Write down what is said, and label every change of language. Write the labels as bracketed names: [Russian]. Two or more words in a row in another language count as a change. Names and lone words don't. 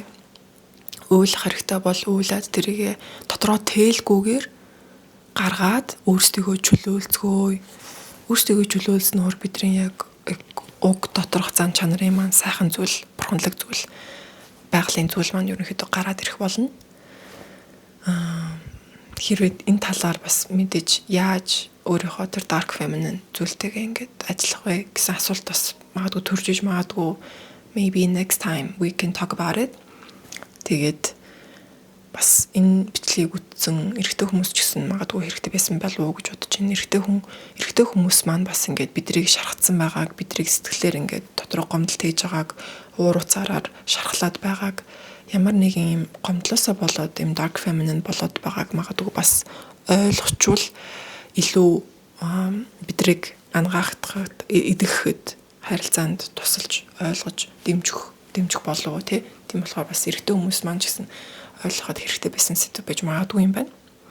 [Mongolian] Уйлах хэрэгтэй бол уйлаад тэрийгэ дотроо тээлгүйгээр гаргаад өөрсдийгөө чөлөөлцгөөе. Өөрсдийгөө чөлөөлснөөр бидний яг уг доторх зан чанарын маань сайхан зүйл, бурханлаг зүйл, байгалийн зүйл маань ерөнхийдөө гараад ирэх болно. Хэрвээ энэ талаар бас мэдээж яаж өөрийнхөө тэр [English] dark feminine [Mongolian] зүйлтэйгээ ингээд ажиллах вэ гэсэн асуулт бас магадгүй төрж иж магадгүй. [English] Maybe next time we can talk about it. [Mongolian] Тэгээд бас энэ бичлэгийг үзсэн эрэгтэй хүмүүс ч гэсэн магадгүй хэрэгтэй байсан болов уу гэж бодож байна. Эрэгтэй хүмүүс маань бас ингээд бидрийг шархацсан байгааг, бидрийг сэтгэлээр ингээд дотроо гомдол тээж байгааг, уур уцаараар шархлаад байгааг, ямар нэгэн юм гомдлосоо болоод юм [English] dark feminine [Mongolian] болоод байгааг магадгүй бас ойлгочвол илүү бидрийг ангаахад, идэвхэхэд харилцаанд тусалж ойлгож дэмжих болов уу тийм болохоор бас эрэгтэй хүмүүс маань ч гэсэн ойлгоход хэрэгтэй байсан сэдв байж магадгүй юм байна.